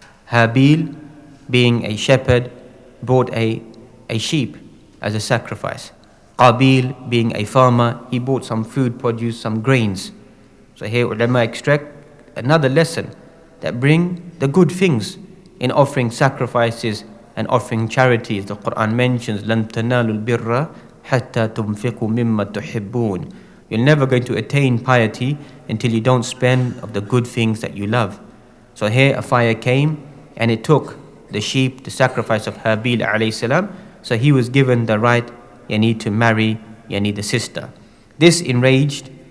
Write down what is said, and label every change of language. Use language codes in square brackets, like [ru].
[en] Habil, being a shepherd, brought a sheep as a sacrifice. Qabil, being a farmer, he bought some food produce, some grains. So here ulama extract another lesson, that bring the good things in offering sacrifices and offering charities. The Quran mentions, [ar] لَن تَنَالُوا الْبِرَّ حَتَّى تُنْفِقُوا مِمَّا تُحِبُّونَ. [en] You're never going to attain piety until you don't spend of the good things that you love. So here a fire came and it took the sheep, the sacrifice of Habil alayhi salam. So he was given the right to marry the sister. This enraged